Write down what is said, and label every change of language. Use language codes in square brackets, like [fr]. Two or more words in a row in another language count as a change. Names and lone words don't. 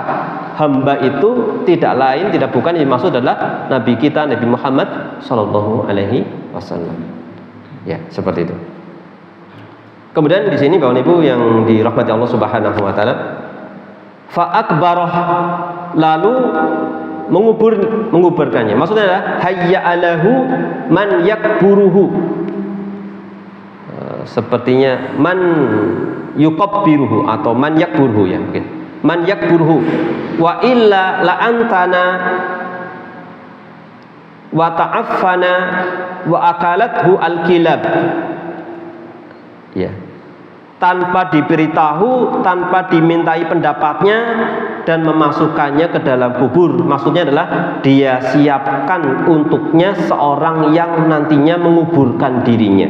[id] Hamba itu tidak lain, tidak bukan, yang dimaksud adalah Nabi kita, Nabi Muhammad [ar] صلى الله عليه وسلم. [id] Ya, seperti itu. Kemudian di sini Bapak Ibu yang dirahmati Allah [ar] سبحانه وتعالى, فأقبره, [id] lalu menguburkannya. Maksudnya adalah [ar] هيأ له من يقبره. [id] Sepertinya [ar] من يكبره [id] atau [ar] من يقبره, [id] ya mungkin. [ar] من يقبره وإلا لأنتن وتعفن وأكلته الكلاب. [id] Ya, tanpa diberitahu, tanpa dimintai pendapatnya dan memasukkannya ke dalam kubur. Maksudnya adalah dia siapkan untuknya seorang yang nantinya menguburkan dirinya.